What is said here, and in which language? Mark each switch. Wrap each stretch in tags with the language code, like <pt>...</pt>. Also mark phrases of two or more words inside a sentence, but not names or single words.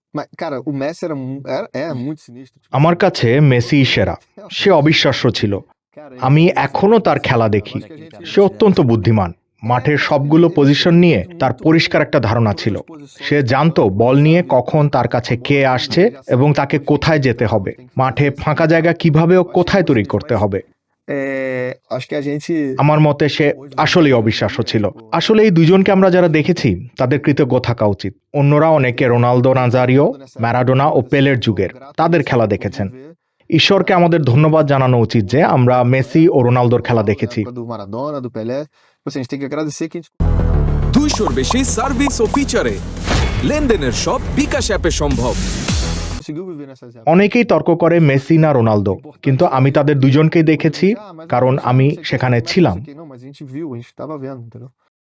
<pt>Mas, cara, o Messi era, é muito sinistro. Tipo</pt> <bn>আমার</bn> <pt>assim,</pt> <bn>কাছে মেসি সেরা। সে</bn> <pt>realmente,</pt> <bn>অবিশ্বাস্য ছিল।</bn> <pt>cara,</pt> <bn>আমি</bn> <pt>ele</pt> <bn>এখনো তার</bn> <pt>assim,</pt> <bn>খেলা</bn> <pt>eu</pt> <bn>দেখি।</bn> <pt>acho que a gente</pt> <bn>সে অত্যন্ত বুদ্ধিমান। মাঠের</bn> <pt>cara,</pt> <bn>সবগুলো</bn> <pt>ele</pt> <bn>পজিশন</bn> <pt>sabia</pt> <bn>নিয়ে</bn> <pt>muito,</pt> <bn>তার</bn> <pt>muito</pt> <bn>পরিষ্কার একটা ধারণা</bn> <pt>todas</pt> <bn>ছিল।</bn> <pt>as posições</pt> <bn>সে</bn> <pt>do</pt> <bn>জানতো</bn> <pt>campo,</pt> <bn>বল</bn> <pt>ele</pt> <bn>নিয়ে</bn> <pt>sabia</pt> <bn>কখন তার</bn> <pt>como</pt> <bn>কাছে</bn> <pt>tocar a</pt> <bn>কে</bn> <pt>bola,</pt> <bn>আসছে</bn> <pt>ele já</pt> <bn>এবং</bn> <pt>sabia</pt> <bn>তাকে</bn> <pt>onde tem que</pt> <bn>কোথায় যেতে</bn> <pt>entrar,</pt> <bn>হবে,</bn> <pt>tem que</pt> <bn>মাঠে</bn> <pt>fazer,</pt> <bn>ফাঁকা</bn> <pt>sabe,</pt> <bn>জায়গা</bn> <pt>tal.</pt> <bn>কিভাবে ও</bn> <pt>Eu acho que</pt> <bn>কোথায়</bn> <pt>ele</pt> <bn>তৈরি</bn> <pt>gostava disso,</pt> <bn>করতে</bn> <pt>mas</pt> <bn>হবে।</bn> <pt>acho que a gente</pt> <bn>আমার মতে সে</bn> <pt>hoje nos</pt> <bn>আসলেই</bn> <pt>dias de</pt> <bn>অবিশ্বাস্য</bn> <pt>hoje,</pt> <bn>ছিল।</bn> <pt>pô,</pt> <bn>আসলে এই দুজনকে আমরা যারা দেখেছি তাদের কৃতজ্ঞ থাকা উচিত। অন্যরা অনেকে রোনালদো নাজারিও, ম্যারাডোনা ও পেলের যুগের তাদের খেলা দেখেছেন। ঈশ্বরকে আমাদের ধন্যবাদ জানানো উচিত যে আমরা মেসি ও রোনালদোর খেলা দেখেছি।</bn> <pt>do Maradona, do Pelé. Tipo assim, a gente tem que agradecer que a gente</pt> <bn>200-র বেশি সার্ভিস ও ফিচারে লেনদেনের সব বিকাশ অ্যাপে সম্ভব।</bn> <pt>conseguiu viver nessas</pt> <bn>অনেকেই তর্ক করে মেসি না রোনালদো, কিন্তু আমি তাদের দুজনকেই দেখেছি কারণ আমি সেখানে ছিলাম।</bn> <pt>Não, mas a gente viu, a gente tava vendo, entendeu?</pt>